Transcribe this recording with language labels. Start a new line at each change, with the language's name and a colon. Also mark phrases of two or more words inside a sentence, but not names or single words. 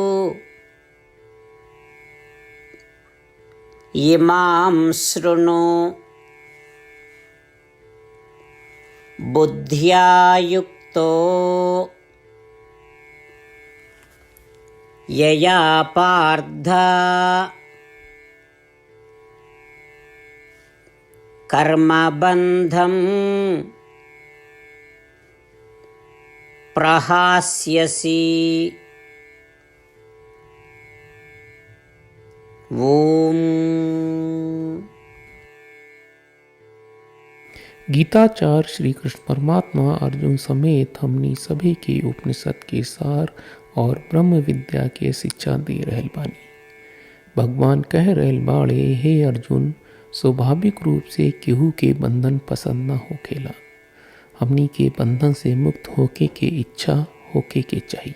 Sanskrit: इमां शृणु बुद्ध्या युक्तो यया पार्थ कर्मबन्धं प्रहास्यसि। ओम।
Bhojpuri: गीताचार्य श्री कृष्ण परमात्मा अर्जुन समेत हमनी सभी के उपनिषद के सार और ब्रह्म विद्या के शिक्षा दे रहल बानी। भगवान कह रहल बाड़े, हे अर्जुन, स्वाभाविक रूप से केहू के बंधन पसंद न होखेला। हमनी के बंधन से मुक्त होके के इच्छा होके के चाहिए।